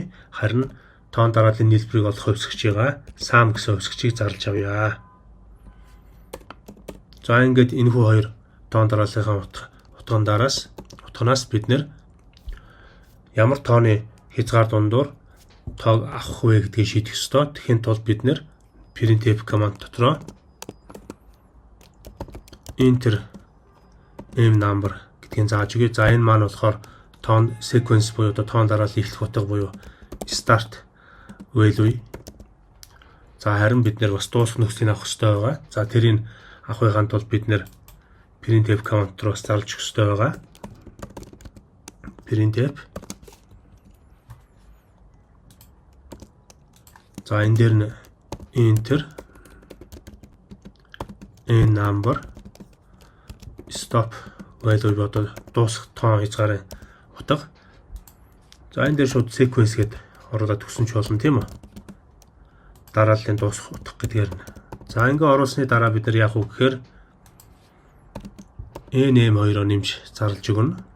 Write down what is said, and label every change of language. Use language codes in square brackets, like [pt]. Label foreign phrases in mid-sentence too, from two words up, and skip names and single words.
[mn] Харин тоон дарааллын нийлбэрийг олох хувьсгчийгаа sum гэсэн хувьсгчийг зарлаж авъя. За ингээд энэ хүү хоёр тоон дарааллынхаа утганаас бид нэр ямар тооны хязгаар дундуур тоог авах вэ гэдгийг шийдэх ёстой. Тэгэхин тулд бид нэр [en] printf command [mn] дотроо [en] enter m number [mn] гэдгийг зааж өгье. За энэ маань болохоор тоон sequence буюу тоон дарааллын эхлэх утга буюу [en] start value. [mn] За харин бид нэр бас дуусах нөхцөлийг авах хэрэгтэй байгаа. За тэрийг авахын тулд бид нэр [en] printf command [mn] руу зарлах хэрэгтэй байгаа. Printf. За энэ дээр нь [en] enter n number stop value [mn] бодоод дуусах тоон хязгаарын утга. За энэ дээр шууд sequence гэдэг оруулаад өгсөн ч болно тийм үү? Дарааллын дуусах утга гэдгээр нь. За ингээ оруулсны дараа бид нар яах вэ гэхээр nm2-оо нэмж зарлж өгнө.